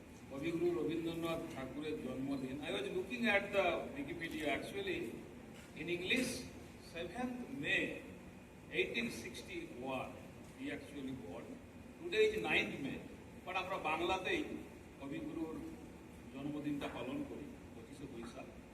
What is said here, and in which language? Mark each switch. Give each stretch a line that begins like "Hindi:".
Bangla: কবিগুরু রবীন্দ্রনাথ ঠাকুরের জন্মদিন।
English: I was looking at the Wikipedia. Actually, in English, 7th May 1861 he actually born. Today is 9th May, but
Bangla: আমরা বাংলাতেই কবিগুরুর জন্মদিনটা পালন করি 25শে বৈশাখ।